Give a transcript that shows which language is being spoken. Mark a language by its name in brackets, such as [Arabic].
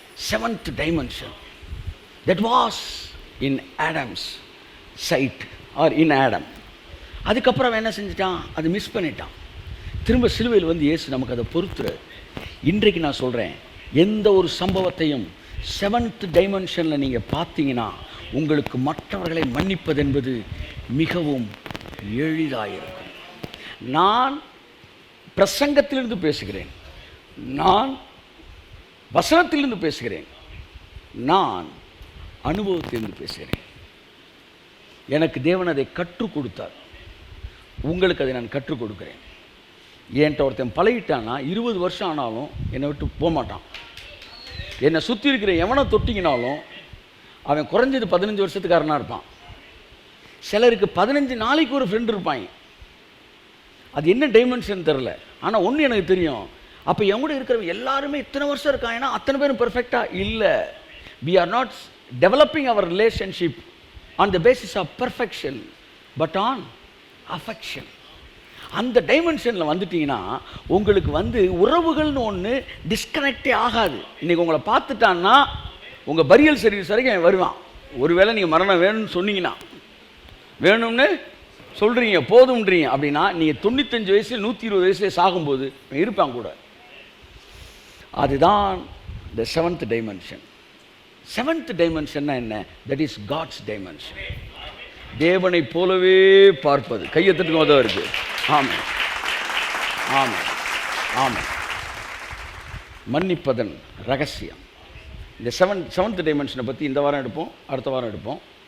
[English] 7th dimension that was in Adam's sight or in Adam. [Tamil] அதுக்கப்புறம் என்ன செஞ்சிட்டான்? அது miss பண்ணிட்டான். திரும்ப சிலுவையில் வந்து இயேசு நமக்கு அதை பொறுத்துறாரு. இன்றைக்கு நான் சொல்கிறேன், எந்த ஒரு சம்பவத்தையும் 7th டைமென்ஷனில் நீங்கள் பார்த்தீங்கன்னா உங்களுக்கு மற்றவர்களை மன்னிப்பது என்பது மிகவும் எளிதாக இருக்கும். நான் பிரசங்கத்திலிருந்து பேசுகிறேன், நான் வசனத்திலிருந்து பேசுகிறேன், நான் அனுபவத்திலிருந்து பேசுகிறேன். எனக்கு தேவன் அதை கற்றுக் கொடுத்தார், உங்களுக்கு அதை நான் கற்றுக் கொடுக்குறேன். என்கிட்ட ஒருத்தன் பழகிட்டான்னா 20 வருஷம் ஆனாலும் என்னை விட்டு போக மாட்டான். என்னை சுற்றி இருக்கிற எவனை தொட்டிங்கனாலும் அவன் குறைஞ்சது 15 வருஷத்துக்காரனாக இருப்பான். சிலருக்கு 15 நாளைக்கு ஒரு ஃப்ரெண்டு இருப்பாங்க. அது என்ன டைமென்ஷன் தெரில. ஆனால் ஒன்று எனக்கு தெரியும், அப்போ என் கூட இருக்கிறவங்க எல்லாருமே இத்தனை வருஷம் இருக்காங்கன்னா அத்தனை பேரும் பெர்ஃபெக்டாக இல்லை. [English] we are not developing our relationship on the basis of perfection but on affection. [Tamil] அந்த டைமென்ஷனில் வந்துட்டிங்கன்னா உங்களுக்கு வந்து உறவுகள்னு ஒன்று டிஸ்கனெக்டே ஆகாது. இன்றைக்கி உங்களை பார்த்துட்டான்னா உங்கள் பரியல் சர்வீஸ் வரைக்கும் வருவான். ஒருவேளை நீங்கள் மரணம் வேணும்னு சொன்னீங்கன்னா, வேணும்னு சொல்கிறீங்க, போதும்ன்றீங்க அப்படின்னா, நீங்கள் 95 வயசில் 120 வயசுலேயே சாகும்போது இருப்பான் கூட. அதுதான் [English] the 7th dimension. [Tamil] 7th dimensionனா என்ன? [English] that is God's dimension. [Tamil] தேவனை போலவே பார்ப்பது. கையெழுத்துக்கு உதவ இருக்கு. ஆமாம் ஆமாம் ஆமாம். மன்னிப்பதன் ரகசியம். இந்த 7th டைமென்ஷனை பற்றி இந்த வாரம் எடுப்போம், அடுத்த வாரம் எடுப்போம்.